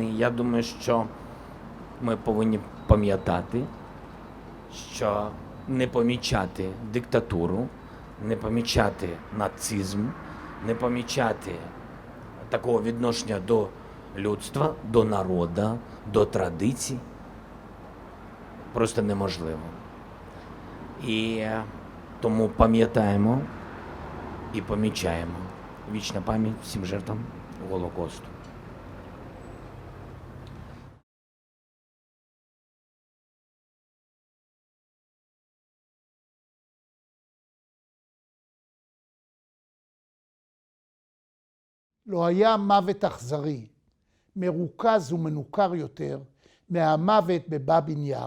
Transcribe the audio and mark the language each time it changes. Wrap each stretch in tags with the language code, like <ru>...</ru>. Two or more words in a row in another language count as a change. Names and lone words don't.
<uk>Я думаю, що ми повинні пам'ятати, що не помічати диктатуру, не помічати нацизм, не помічати такого відношення до людства, до народу, до традицій просто неможливо. І тому пам'ятаємо і помічаємо. Вічна пам'ять всім жертвам Голокосту.</uk> <he>לא היה מוות אכזרי, מרוכז ומנוכר יותר, מהמוות בבאבין יאר.</he>